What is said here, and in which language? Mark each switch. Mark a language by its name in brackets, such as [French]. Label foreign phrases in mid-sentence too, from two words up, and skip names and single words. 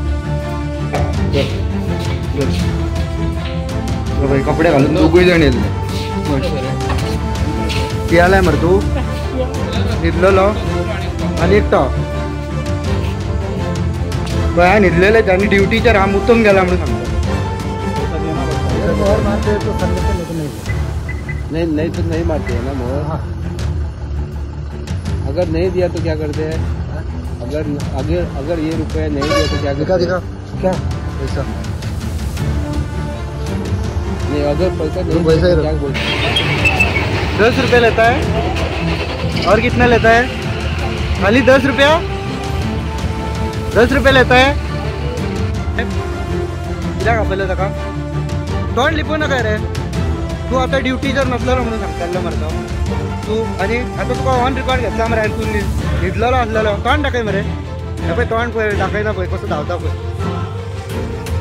[Konkani] पळय कपडे घालून दोगूय जाण येयले. पियालाय मरे तू. न्हिदलेलो आनी एकटो पळय. न्हिदलेले आनी ड्युटीचेर आहा मुतून गेला म्हणून सांगता. [Hindi] नहीं नहीं तो नहीं मारते हैं ना मोहर. हाँ. अगर नहीं दिया तो क्या करते हैं? अगर ये रुपये नहीं दिया तो क्या करते? दिखा क्या पैसा नहीं, अगर पैसा नहीं पैसा क्या बोलते? 10 रुपये लेता है. और कितना लेता है? खाली 10 रुपया. 10 रुपये लेता है. [Konkani] कित्याक आपल्याला ताका तोंड लिपू नका रे. तू आता ड्युटीचेर नसलेलो म्हणून सांगतालो मरे तो. तू आनी आतां तुका [English] on record [Konkani] घेतला मरे. तू न्हिदलेलो आसलेलो. तोंड दाखय मरे. हे पळय तोंड पळय दाखयना पळय कसो धांवता पळय.